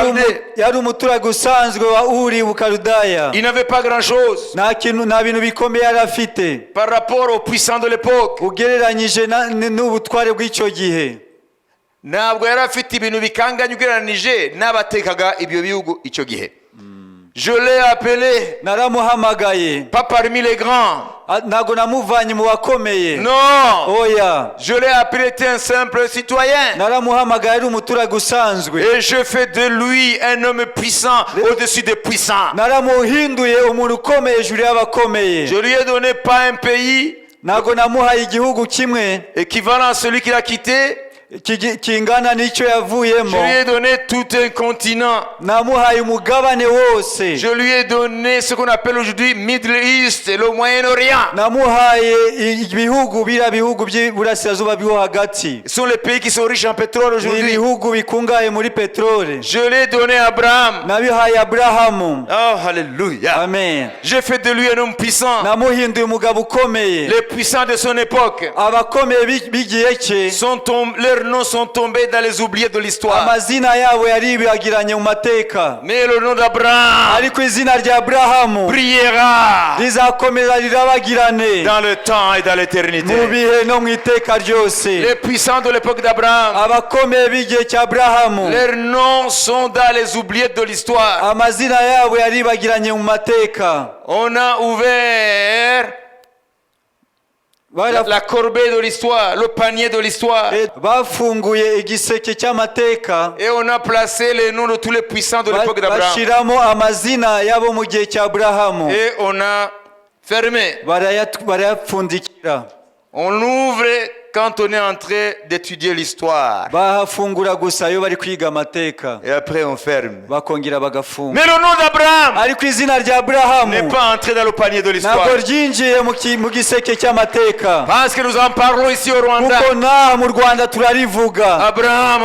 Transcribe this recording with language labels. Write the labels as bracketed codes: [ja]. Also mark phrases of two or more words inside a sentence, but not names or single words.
[rw] Yari Chaldée. yari umuturage usanzwe wa Uri Bukaludaya. [fr] Il n'avait pas grand-chose [rw] Nta bintu bikomeye yari afite [fr] par rapport aux puissants de l'époque. [rw] ugereranyije n'ubutware bw'icyo gihe. Ntabwo yari afite ibintu bikanganye ugereranije n'abatekaga ibyo bihugu icyo gihe. [fr] Je l'ai appelé, [rw] Naramuhamagaye. [fr] pas parmi les grands. [rw] Ntabwo namuvanye mu bakomeye. [fr] Non. [rw] Oya. [fr] Je l'ai appelé, était un simple citoyen. [rw] Naramuhamagaye ari umuturage usanzwe. [fr] Et je fais de lui un homme puissant au-dessus des puissants. [rw] Naramuhinduye umuntu ukomeye hejuru y'abakomeye. [fr] Je lui ai donné pas un pays [rw] Ntabwo namuhaye igihugu kimwe [fr] équivalent à celui qu'il a quitté. [rw] kingana n'icyo [fr] Je [rw] yavuyemo. [fr] lui ai donné tout un continent. [rw] Namuhaye umugabane wose. [fr] Je lui ai donné ce qu'on appelle aujourd'hui Middle East, le Moyen-Orient. [rw] Namuhaye ibihugu biriya bihugu by'iburasirazuba byo hagati. [fr] Ce sont les pays qui sont riches en pétrole [rw] Ni [fr] aujourd'hui. [rw] ibihugu bikungahaye muri peteroli. [fr] Je l'ai donné à Abraham. [rw] Nabihaye Aburahamu. [fr] Oh, alléluia. [rw] Amen. [fr] J'ai fait de lui un homme puissant. [rw] Namuhinduye umugabo ukomeye. [fr] Les puissants de son époque, [rw] Abakomeye b'igihe cye [fr] leurs noms sont tombés dans les oubliés de l'histoire. [rw] amazina yabo yaribagiranye mu mateka. [fr] Mais le nom d'Abraham [rw] Ariko izina rya Aburahamu [fr] brillera [rw] rizakomeza rirabagirane [fr] dans le temps et dans [rw] mu [fr] l'éternité. [rw] bihe no mu iteka ryose. [fr] Les puissants de l'époque d'Abraham, [rw] Abakomeye b'igihe cya Aburahamu [fr] leurs noms sont dans les oubliés de l'histoire. [rw] amazina yabo yaribagiranye mu mateka. [fr] On a ouvert la corbeille de l'histoire, le panier de l'histoire. [rw] Bafunguye igiseke cy'amateka [fr] Et on a placé les noms de tous les puissants de l'époque d'Abraham. [rw] bashiramo amazina yabo mu gihe cya Aburahamu [fr] Et on a fermé. [rw] barayapfundikira. [fr] On ouvre quand on est en train d'étudier l'histoire. [rw] Bahafungura gusa iyo bari kwiga amateka [fr] Et après on ferme. [rw] bakongera bagafunga. [fr] Mais le nom d'Abraham [rw] Ariko izina rya Aburahamu [fr] n'est pas entré dans le panier de l'histoire. [rw] ntabwo ryinjiye mu giseke cy'amateka. [fr] Parce que nous en parlons ici au Rwanda. [rw] kuko naha mu Rwanda turarivuga. Abraham.